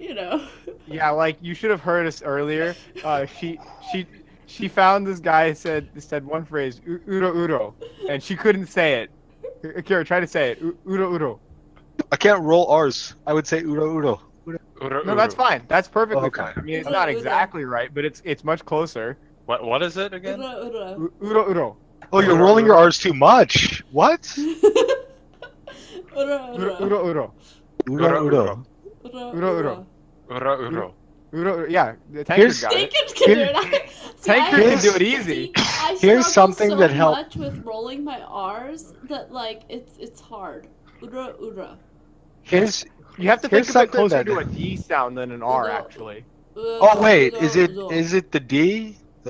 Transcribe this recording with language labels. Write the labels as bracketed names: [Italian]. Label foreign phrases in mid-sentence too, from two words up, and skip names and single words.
[English] Yeah, like you should have heard us earlier. She found this guy said one phrase uro uro, and she couldn't say it. Kira, try to say it. Uro uro. I can't roll R's. I would say uro uro. Uru, No, that's uru. fine. That's perfectly Okay. fine. I mean, it's Uro not uro. exactly right, but it's much closer. What is it again? Ura, Uro uro. Oh, you're Uro, rolling your uro. R's too much. What? ura. Uro uro uro. Uro uro. Uro. Uro, uro. Uro. Yeah, the tanker Here's- got it. Tankers can do it. Tanker can do it easy. I Here's struggle something so that help- much with rolling my R's that like it's hard. Ura. Here's You have to Here's think of it something closer that- to a D sound than an R, Uro. actually. Oh wait, is it the D? The